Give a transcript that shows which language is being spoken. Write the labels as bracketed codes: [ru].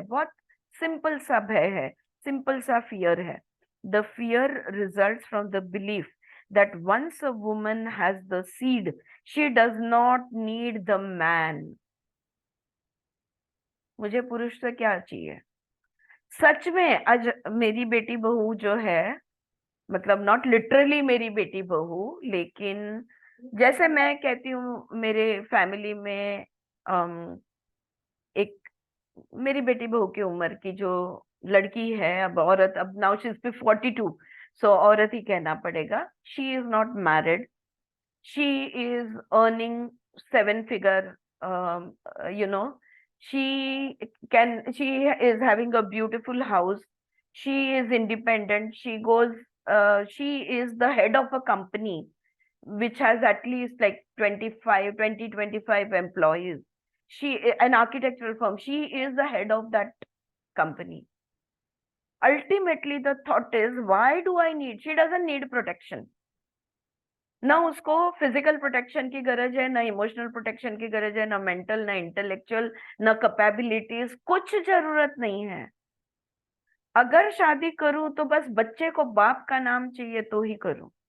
[hi] बहुत सिंपल सा भय है, सिंपल सा फियर है। [en] The fear results from the belief that once a woman has the seed, she does not need the man. [hi] मुझे पुरुष से क्या चाहिए? सच में आज मेरी बेटी बहू जो है, मतलब [en] not literally [hi] मेरी बेटी बहू, लेकिन जैसे मैं कहती हूँ मेरे फैमिली में एक मेरी बेटी बहू की उम्र की जो लड़की है, अब औरत, अब [en] now she is 42, so [hi] औरत ही कहना पड़ेगा। [en] She is not married, she is earning 7 figure, you know, she is having a beautiful house, she is independent, she is the head of a company which has at least like 25 employees. She, an architectural firm, she is the head of that company. Ultimately the thought is, why do I need? She doesn't need protection. [hi] ना उसको physical protection की गरज है, ना emotional protection की गरज है, ना मेंटल, ना इंटेलेक्चुअल, ना कैपेबिलिटीज, कुछ जरूरत नहीं है। अगर शादी करूं तो बस बच्चे को बाप का नाम चाहिए तो ही करूं।